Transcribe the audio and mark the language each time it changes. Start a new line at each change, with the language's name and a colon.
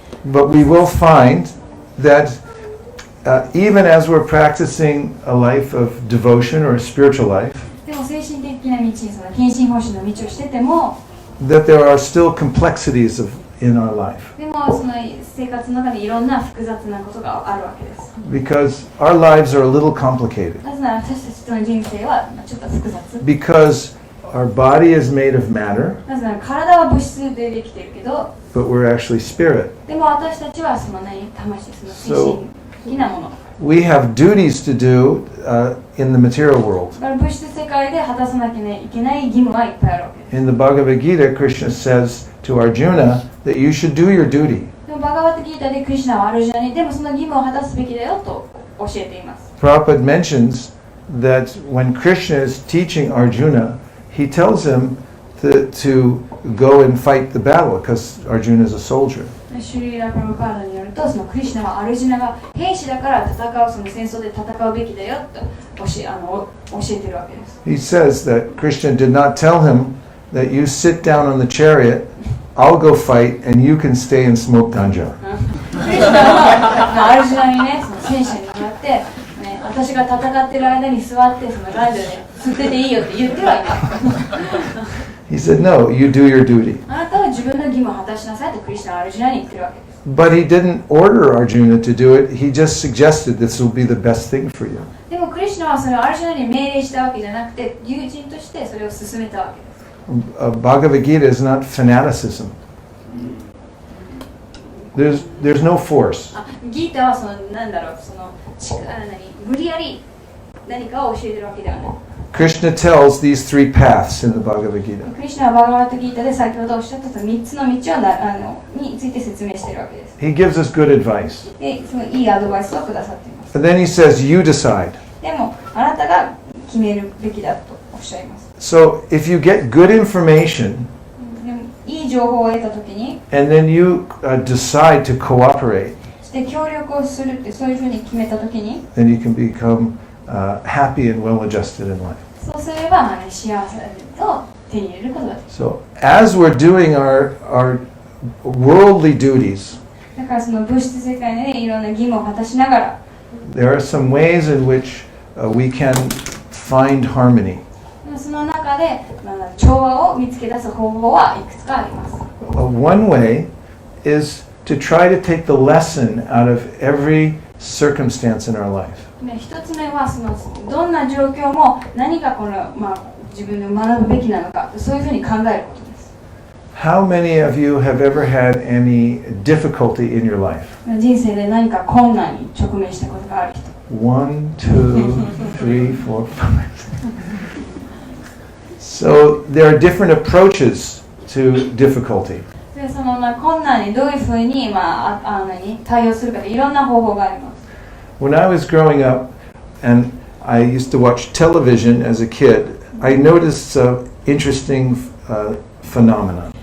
English: But we will find that even as we're practicing a life of devotion or a spiritual life,
Japanese: でも精神的な道にその献身奉仕の道をしてても、
English: that there are still complexities in our life.
Japanese: でもその生活の中でいろんな複雑なことがあるわけです。
English: Because our lives are a little complicated.
Japanese: なぜなら私たちの人生はちょっと複雑。
English: Because our body is made of matter,
Japanese: なぜなら体は物質でできているけど、
English: but we're actually spirit.
Japanese: でも私たちはその魂、その精神的なもの。
English: We have duties to do in the material world.
Japanese: だから物質世界で果たさなきゃいけない義務はいっぱいあるわけです。
English: In the Bhagavad Gita, Krishna says to Arjuna that you should do your duty.
Japanese: でもバガバットギータでクリシュナはアルジュナにでもその義務を果たすべきだよと教えています。
English: Prabhupada mentions that when Krishna is teaching Arjuna, he tells him to go and fight the battle because Arjuna is a soldier.
Japanese: シュリーラ・プラブパーダによると、そのクリシュナはアルジュナが兵士だから戦う、その戦争で戦うべきだよと教えてるわけです。
English: He says that Krishna did not tell him that you sit down on the chariot, I'll go fight, and you can stay and smoke ganja.
Japanese: クリシュナはアルジュナにね、その戦車に乗って、ね、私が戦ってる間に座ってそのガンジャで吸ってていいよって言ってはいない。
English: He said, no, you do your duty.
Japanese: あなたは自分の義務を果たしなさいとクリシュナはアルジュナに言ってるわけです。
English: But he didn't order Arjuna to do it. He just suggested this will be the best thing for you.
Japanese: でもクリシュナはそれをアルジュナに命令したわけじゃなくて、友人としてそれを進めたわけです。
English: Bhagavad Gita is not fanaticism. There's no force.
Japanese: ギータはそのなんだろう、その無理やり何かを教えてるわけではない。
English: Krishna tells these three paths in the Bhagavad Gita.
Japanese: クリシュナはバガバットギータで先ほどおっしゃった3つの道について説明しているわけです。
English: He gives us good advice.
Japanese: で、そのいいアドバイスをくださっています。
English: And then he says, you decide.
Japanese: でも、あなたが決めるべきだとおっしゃいます。
English: So if you get good information,
Japanese: でもいい情報を得たときに、
English: and then you decide to cooperate,
Japanese: そして協力をするってそういうふうに決めたときに、
English: then you can become happy and well-adjusted in life.
Japanese: そうすれば、幸せを手に入れることができる。
English: So as we're doing our worldly duties,
Japanese: だからその物質世界で、ね、いろんな義務を果たしながら、
English: there are some ways in which we can find harmony.
Japanese: その中で、調和を見つけ出す方法はいくつかあります。
English: One way is to try to take the lesson out of every circumstance in our life.
Japanese: 一つ目はどんな状況も何か自分で学ぶべきなのか、そういうふうに考えることです。
English: How many of you have ever had any difficulty in your life?
Japanese: 人生で何か困難に直面したことがある人。
English: 1, 2, 3, 4, 5. So there are different approaches to difficulty.
Japanese: でその困難にどういうふうに対応するかでいろんな方法があります。
English: When I was growing up and I used to watch television as a kid, I noticed an interesting phenomenon.